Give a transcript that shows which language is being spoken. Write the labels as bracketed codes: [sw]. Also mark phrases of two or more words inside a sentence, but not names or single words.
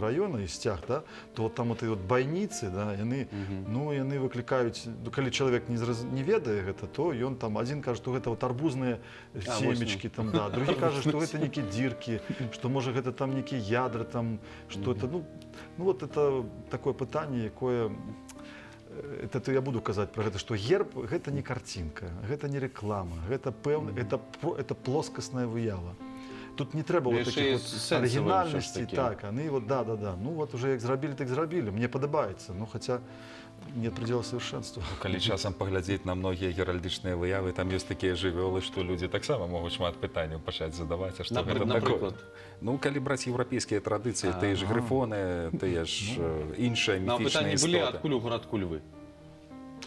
[be] раёна і сцяг, да, то вот там вот і вот байніцы, да, яны ну, яны выклікаюць, калі чалавек не ведае гэта, то ён там адзін кажа, што гэта вот арбузныя семечкі, там, да, другі кажа, што гэта нейкія дзіркі, што можа гэта там нейкія ядры, там, што это, ну вот это такое пытанне, якое это то я буду казаць пра гэта, што герб гэта не карцінка, гэта не рэклама, гэта пэўна, это плоскасная выява. Тут не трэба [ru] вот таких вот оригинальностей, так, они вот, да, ну вот уже [be] як зрабілі, так зрабілі, мне падабаецца, [ru] ну хотя нет предела совершенства. [be] Калі часам паглядзець на многія геральдычныя выявы, там ёсць такія жывёлы, што людзі таксама могуць шмат пытанняў пачаць задаваць, а што гэта такое? Ну, калі браць еўрапейскія традыцыі, тыя ж грыфоны, тыя ж іншыя міфічныя істоты. А пытанні былі, адкуль у гарадку львы?